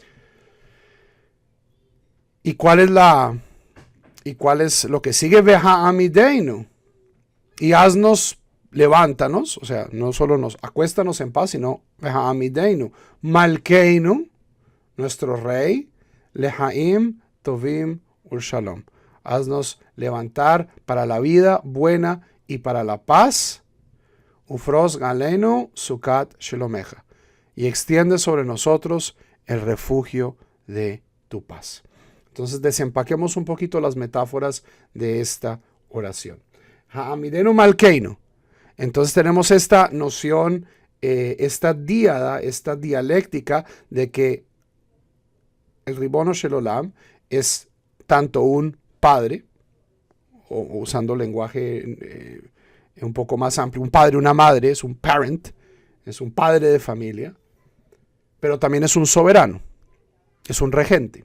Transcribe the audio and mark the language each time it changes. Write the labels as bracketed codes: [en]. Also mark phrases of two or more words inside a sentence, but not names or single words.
[es] ¿Y cuál es lo que sigue? [he] והעמידנו. [es] Y haznos, levántanos, o sea, no solo nos acuéstanos en paz, sino [he] והעמידנו. [es] Malkeinu, nuestro rey, [he] לחיים טובים ולשלום. [es] Haznos levantar para la vida buena y para la paz. [he] ופרוש עלינו סוכת שלומך. [es] Y extiende sobre nosotros el refugio de tu paz. Entonces desempaquemos un poquito las metáforas de esta oración. [he] העמידנו מלכנו. [es] Entonces tenemos esta noción, esta díada, esta dialéctica de que el [he] ריבונו של עולם [es] es tanto un padre, o usando lenguaje un poco más amplio, un padre, una madre, es un parent, es un padre de familia, pero también es un soberano, es un regente.